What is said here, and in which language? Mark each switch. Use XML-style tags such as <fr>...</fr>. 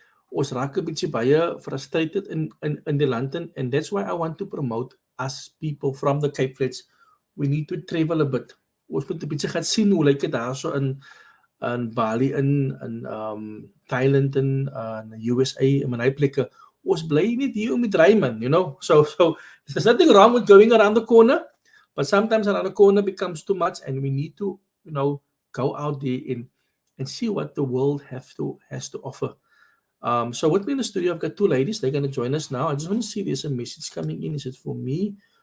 <af>Ons raak 'n bietjie baie frustrated in die land</af> <en>and that's why I want to promote us people from the Cape Flats. We need to travel a bit.</en> <af>Ons moet 'n bietjie gaan sien hoe lyk dit daarso in Bali in Thailand in USA in my plekke. Ons bly net hier om die draai man.</af> <en>So there's nothing wrong with going around the corner, but sometimes around the corner becomes too much and we need to, go out there and see what the world has to offer. So with me in the studio, I've got two ladies. They're going to join us now. I just want to see there's a message coming in. Is it for me?</en>